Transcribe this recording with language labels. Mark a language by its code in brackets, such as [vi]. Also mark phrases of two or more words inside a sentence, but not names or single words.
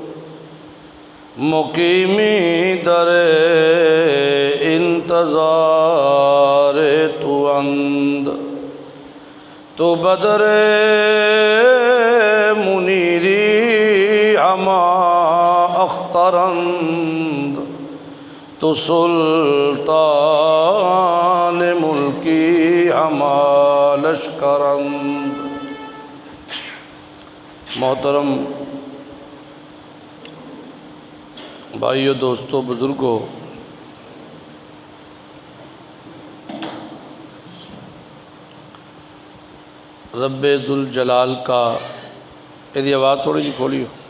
[fa] مقیمی در انتظار تو اند تو بدر منیری ہما اخترند تو سلطان ملکی ہما لشکرند۔ [ur] محترم بھائیو، دوستو، بزرگو، رب ذوالجلال کا یہ آواز تھوڑی جی کھولیو۔